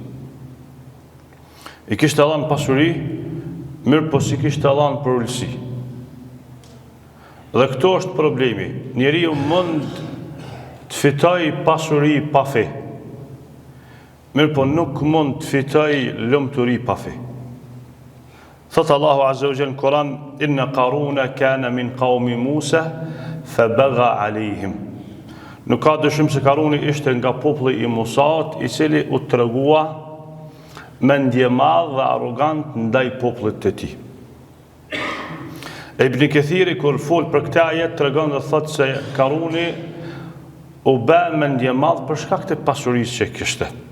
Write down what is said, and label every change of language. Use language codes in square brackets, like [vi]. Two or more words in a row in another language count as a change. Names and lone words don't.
[sq] I kishte dhënë pasuri, mirë po si kishte dhënë për ulësi. Dhe këto është problemi. Njeriu mund të fitoj pasuri pa fe, mirë po nuk mund të fitoj lumturi pa fe. Thot Allahu [ar] عز وجل [sq] në Kur'an: [ar] "إن قارون كان من قوم موسى فبغى عليهم." [sq] Nuk ka dyshim se Karuni ishte nga populli I Musaut, I cili u tregua mendje madh dhe arrogant ndaj popullit të tij. Ibn Kathiri kur fol për këtë ajet tregon dhe thot se Karuni u bë mendje madh për shkak të pasurisë që kishte.